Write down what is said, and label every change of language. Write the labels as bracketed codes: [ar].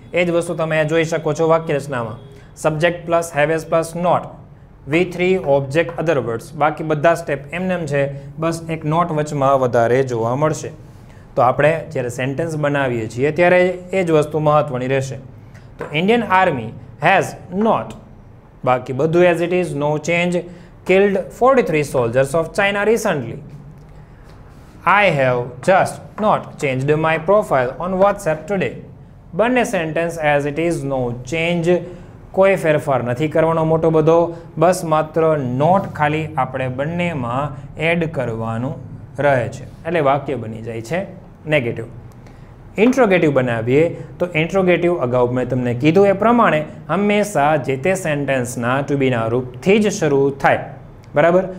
[gu] એ જ વસ્તુ તમે જોઈ શકો છો વાક્ય રચનામાં. Subject plus have has plus not, V3 object other words, બાકી બધા સ્ટેપ એમનેમ છે, બસ એક નોટ વચમાં વધારે જોવા મળશે. તો આપણે જ્યારે સેન્ટેન્સ બનાવીએ છીએ ત્યારે એ જ વસ્તુ મહત્વની રહેશે. [en] તો Indian army has not, [gu] બાકી બધું [en] As it is, no change. Killed 43 soldiers of China recently. I have just not changed my profile on WhatsApp today. બંને sentence as it is, no change. [gu] કોઈ ફેરફાર નથી કરવાનો મોટો બધો, બસ માત્ર નોટ ખાલી આપણે બંનેમાં એડ કરવાનું રહે છે, એટલે વાક્ય બની જાય છે નેગેટિવ. ઇન્ટ્રોગેટિવ બનાવીએ તો ઇન્ટ્રોગેટિવ અગાઉ મેં તમને કીધું એ પ્રમાણે હંમેશા જે તે સેન્ટેન્સના ટુ બીના રૂપથી જ શરૂ થાય, બરાબર.